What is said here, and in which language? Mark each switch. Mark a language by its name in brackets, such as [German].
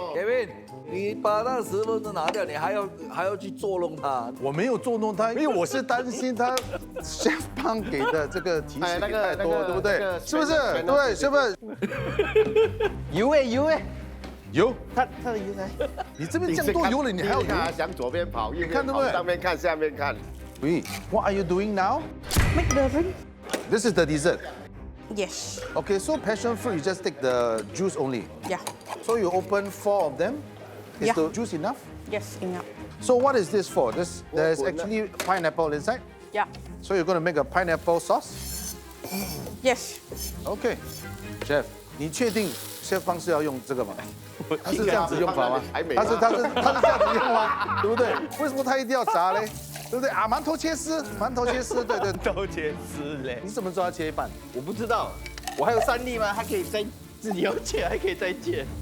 [Chinese] Kevin， 你把那10分钟拿掉，你还要去捉弄他。我没有捉弄他，因为我是担心他 Chef 帮给的这个提示太多，对不对？是不是？对，是不是？油哎，油，它的油呢？你这边酱多油了，你还要油？想左边跑，右看对不对？上面看，下面看。 [English] Wait, what are you doing now? Make the ring. This is the dessert. Yes. Okay, so passion fruit, you just take the juice only. Yeah. So you open 4 of them. Is Yeah. the juice enough? Yes, enough. So what is this for? There's actually pineapple inside. Yeah. So you're going to make a pineapple sauce? Yes. [Chinese] Okay, Chef，你确定 Chef 方式要用这个吗？他是这样子用法吗？他是这样子用吗？对不对？为什么他一定要炸嘞？对不对啊？馒头切丝，对对。都切丝嘞，你怎么知道要切一半？我不知道，我还有3粒吗？它可以再自己要切，还可以再切。